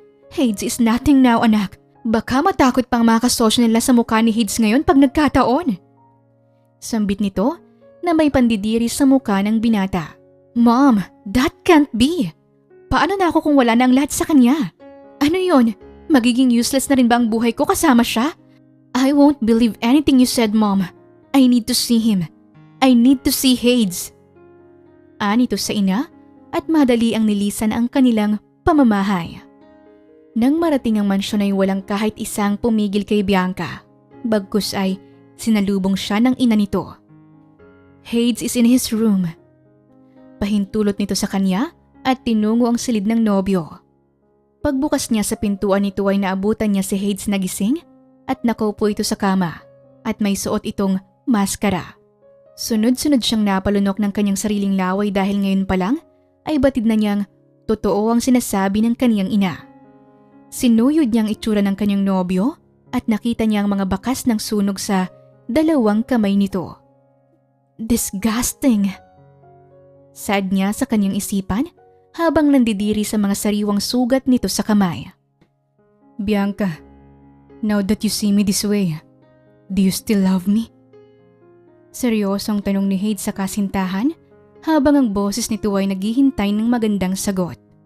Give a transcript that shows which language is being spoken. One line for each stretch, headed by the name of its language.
English: Hades is nothing now,
Filipino: anak. Baka matakot pang mga kasosyo nila sa mukha ni Hades ngayon pag nagkataon. Sambit nito na may pandidiri sa mukha ng binata.
English: Mom, that can't be.
Filipino: Paano na ako kung wala na ang lahat sa kanya? Ano yon? Magiging useless na rin ba ang buhay ko kasama siya?
English: I won't believe anything you said, Mom. I need to see him. I need to see Hades.
Filipino: Anito sa ina at madali ang nilisan ang kanilang pamamahay. Nang marating ang mansyon ay walang kahit isang pumigil kay Bianca. Bagkus ay sinalubong siya ng ina nito.
English: Hades is in his room.
Filipino: Pahintulot nito sa kanya at tinungo ang silid ng nobyo. Pagbukas niya sa pintuan nito ay naabutan niya si Hades na gising at nakaupo ito sa kama at may suot itong maskara. Sunod-sunod siyang napalunok ng kanyang sariling laway dahil ngayon pa lang ay batid na niyang totoo ang sinasabi ng kanyang ina. Sinuyod niya ang itsura ng kanyang nobyo at nakita niya ang mga bakas ng sunog sa dalawang kamay nito. Disgusting! Sad niya sa kanyang isipan habang nandidiri sa mga sariwang sugat nito sa kamay.
English: Bianca, now that you see me this way, do you still love me?
Filipino: Seryosong tanong ni Hades sa kasintahan habang ang boses nito ay naghihintay ng magandang sagot.